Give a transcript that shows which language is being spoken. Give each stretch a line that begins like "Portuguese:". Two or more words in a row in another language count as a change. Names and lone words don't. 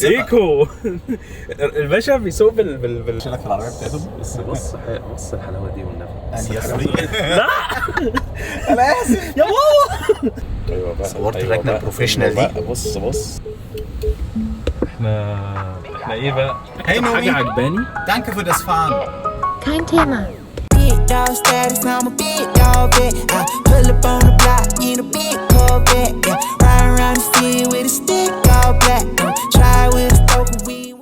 Arabic: ايكو الباشا بيسوق بال شيلك في العربيه بتاعتهم. بص الحلاوه دي والنبي. يا سوري لا انا اسف يا بابا. ايوه بقى صورت الركنه البروفيشنال دي. بص احنا ايه بقى؟
English: Hey, Nomi.
Arabic: حاجه عجباني.
German: Danke für das Fahren. Kein Thema.
English: Big dog status, now I'm a big dog vet. I pull up on the block in a big Corvette. Yeah, riding around the city with a stick all black. Try with a stroke of weed.